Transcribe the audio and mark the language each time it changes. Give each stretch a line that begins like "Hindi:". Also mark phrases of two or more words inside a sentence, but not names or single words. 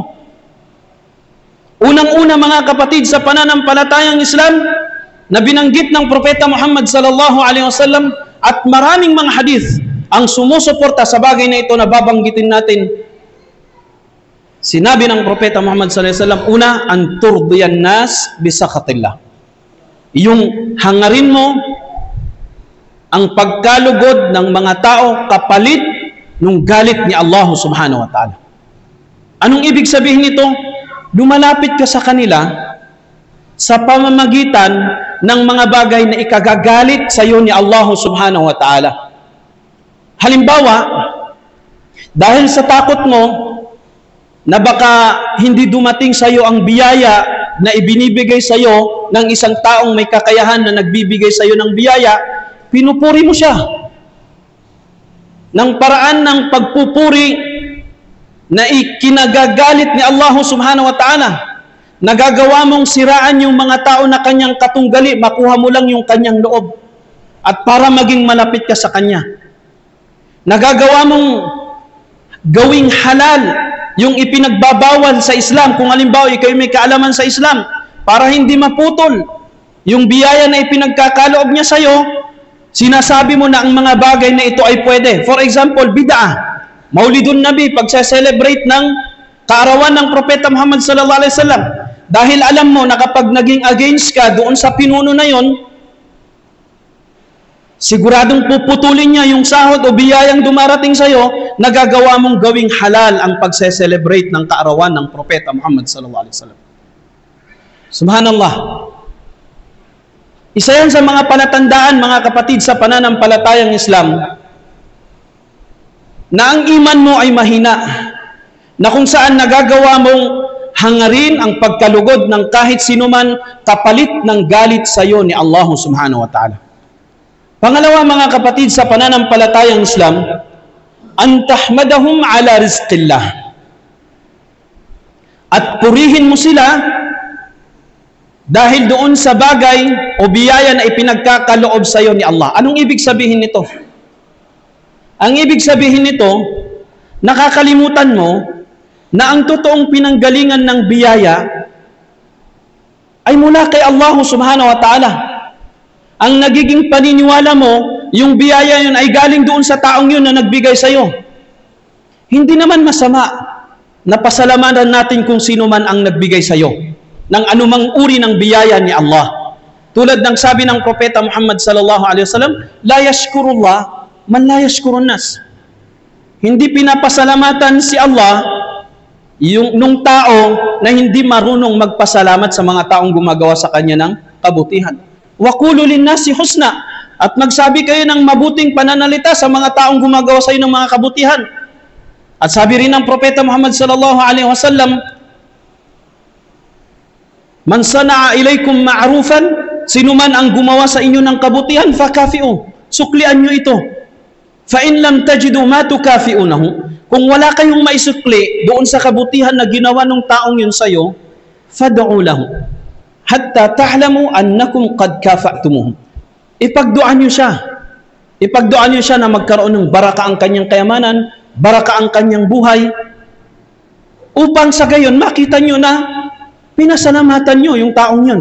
Filipino: Unang-una mga kapatid sa pananampalatayang Islam na binanggit ng Propeta Muhammad
Arabic: صلى الله عليه وسلم
Filipino: at maraming mga hadith ang sumusuporta sa bagay na ito na babanggitin natin. Sinabi ng Propeta Muhammad
Arabic: صلى الله عليه وسلم,
Filipino: una,
Arabic: أن ترضي الناس بسخط الله.
Filipino: Yung hangarin mo ang pagkalugod ng mga tao kapalit ng galit ni Allah
Arabic: سبحانه وتعالى.
Filipino: Anong ibig sabihin nito? Lumalapit ka sa kanila sa pamamagitan ng mga bagay na ikagagalit sa iyo ni Allah
Arabic: سبحانه وتعالى.
Filipino: Halimbawa, dahil sa takot mo na baka hindi dumating sa iyo ang biyaya na ibinibigay sa iyo ng isang taong may kakayahan na nagbibigay sa iyo ng biyaya, pinupuri mo siya ng paraan ng pagpupuri na ikinagagalit ni Allah
Arabic: سبحانه وتعالى.
Filipino: Nagagawa mong siraan yung mga tao na kanyang katunggali, makuha mo lang yung kanyang loob. at para maging malapit ka sa Kanya. Nagagawa mong gawing halal yung ipinagbabawal sa Islam. Kung halimbawa ikaw may kaalaman sa Islam, para hindi maputol yung biyaya na ipinagkakaloob niya sa'yo, sinasabi mo na ang mga bagay na ito ay pwede.
English: For example,
Arabic: بدعة مولد النبي,
Filipino: pagsa-celebrate ng kaarawan ng Propeta Muhammad
Arabic: صلى الله عليه وسلم.
Filipino: Dahil alam mo na kapag naging against ka doon sa pinuno na yon, siguradong puputulin niya yung sahod o biyayang dumarating sa'yo, nagagawa mong gawing halal ang pagse-celebrate ng kaarawan ng Propeta Muhammad
Arabic: صلى الله عليه وسلم.
Filipino: Subhanallah. Isa yan sa mga palatandaan, mga kapatid, sa pananampalatayang Islam, na ang iman mo ay mahina, na kung saan nagagawa mong hangarin ang pagkalugod ng kahit sinuman kapalit ng galit sa iyo ni Allah
Arabic: سبحانه وتعالى.
Filipino: Pangalawa, mga kapatid, sa pananampalatayang Islam,
Arabic: أن تحمدهم على رزق الله.
Filipino: At purihin mo sila dahil doon sa bagay o biyaya na ipinagkakaloob sa iyo ni Allah. Anong ibig sabihin nito? Ang ibig sabihin nito, nakakalimutan mo na ang totoong pinanggalingan ng biyaya ay mula kay Allah
Arabic: سبحانه وتعالى.
Filipino: Ang nagiging paniniwala mo, yung biyaya yun ay galing doon sa taong yun na nagbigay sa iyo. Hindi naman masama na pasalamatan natin kung sino man ang nagbigay sa iyo ng anumang uri ng biyaya ni Allah. Tulad ng sabi ng Propeta Muhammad
Arabic: صلى الله عليه وسلم, لا يشكر الله من لا يشكر الناس.
Filipino: Hindi pinapasalamatan si Allah nung tao na hindi marunong magpasalamat sa mga taong gumagawa sa kanya ng kabutihan.
Arabic: وقولوا للناس حسنا,
Filipino: at magsabi kayo ng mabuting pananalita sa mga taong gumagawa sa iyo ng mga kabutihan. At sabi rin ng Propeta Muhammad
Arabic: صلى الله عليه وسلم, من صنع إليكم معروفا,
Filipino: sino man ang gumawa sa inyo ng kabutihan, fakafi'u, suklian nyo ito.
Arabic: فإن لم تجدوا ما تكافئونه,
Filipino: kung wala kayong maisukli doon sa kabutihan na ginawa ng taong yun sa iyo,
Arabic: فادعوا له حتى تعلموا أنكم قد كافأتموهم.
Filipino: Ipagduan niyo siya. Ipagduan niyo siya na magkaroon ng baraka ang kanyang kayamanan, baraka ang kanyang buhay, upang sa gayon makita niyo na pinasalamatan niyo yung taong yun.